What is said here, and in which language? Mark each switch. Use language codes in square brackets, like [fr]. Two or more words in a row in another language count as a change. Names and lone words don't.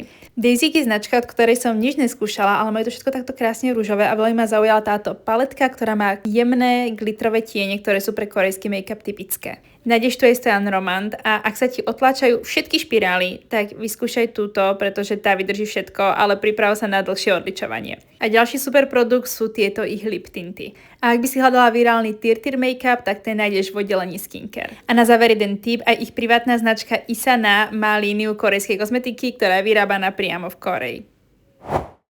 [sk] Daisy je značka, od ktorej som nič neskúšala, ale majú to všetko takto krásne rúžové a veľmi ma zaujala táto paletka, ktorá má jemné glitrové tiene, ktoré sú pre korejský make-up typické. Nájdeš tu aj Saint Laurent a ak sa ti otláčajú všetky špirály, tak vyskúšaj túto, pretože tá vydrží všetko, ale priprav sa na dlhšie odličovanie. A ďalší super produkt sú tieto ich [en] lip tinty. [sk] A ak by si hľadala virálny [en] tear make-up, [sk] tak ten nájdeš v oddelení skincare. A na záver jeden tip, aj ich privátna značka Isana má líniu korejskej kozmetiky, ktorá je vyrábaná priamo v Koreji.